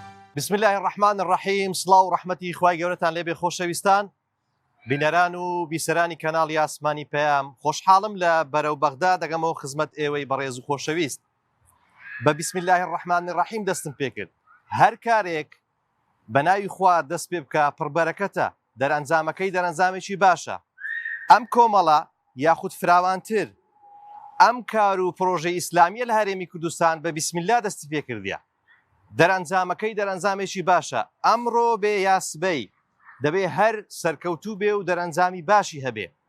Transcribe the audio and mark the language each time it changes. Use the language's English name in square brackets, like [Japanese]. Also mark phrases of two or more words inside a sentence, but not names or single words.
[Arabic] بسم الله الرحمن الرحیم. [Central Kurdish] سڵاو و ڕەحمەتی خوای گەورەتان لێبێ خۆشەویستان، بینەران و بیسەرانی کەناڵی ئاسمانی پەیام. خۆشحاڵم لە بەرەو بەغدا دەگەمەوە خزمەت ئێوەی بەڕێز و خۆشەویست. بە [Arabic] بسم الله الرحمن الرحیم [Central Kurdish] دەستم پێ کرد. هەر کارێک بە ناوی خوا دەست پێ بکە پڕبەرەکەتە، دەرەنجامەکەی دەرەنجامێکی باشە. ئەم کۆمەڵە یاخود فراوانتر ئەم کار و پرۆژەی ئیسلامیە لە هەرێمی کوردستان بە [Arabic] بسم الله [Central Kurdish] دەستی پێ کردیە. دەرەنجامەکەی دەرەنجامێکی باشە. ئەمڕۆ بێ یاسبەی دەبێ هەر سەرکەوتوو بێ و دەرەنجامی باشی هەبێ.